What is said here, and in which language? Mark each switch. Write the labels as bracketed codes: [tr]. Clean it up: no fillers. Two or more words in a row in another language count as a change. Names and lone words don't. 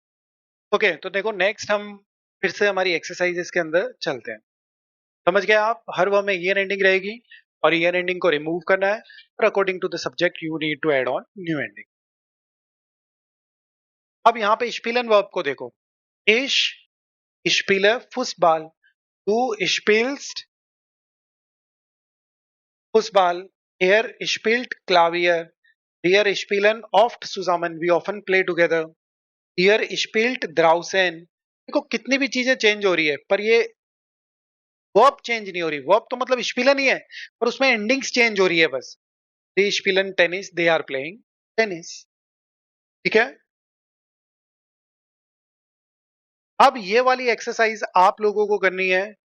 [hi] ओके, तो देखो नेक्स्ट हम फिर से हमारी एक्सरसाइजेस के अंदर चलते हैं। समझ गए आप, हर वर्ब में ईयर एंडिंग रहेगी और ईयर एंडिंग को रिमूव करना है और [en] according to the subject you need to add on new ending. [hi] अब यहाँ पे स्पिलन वर्ब को देखो। [de] ich spiele Fußball, du spielst Fußball, er spielt Klavier, wir spielen oft zusammen, [en] we often play together, [de] er spielt draußen। [hi] देखो कितनी भी चीजें चेंज हो रही है पर ये वर्ब चेंज नहीं हो रही। वर्ब तो मतलब स्पिलन ही है पर उसमें एंडिंग्स चेंज हो रही है बस। [de] die spielen Tennis, [en] they are playing tennis. [hi] ठीक है, अब ये वाली एक्सरसाइज आप लोगों को करनी है।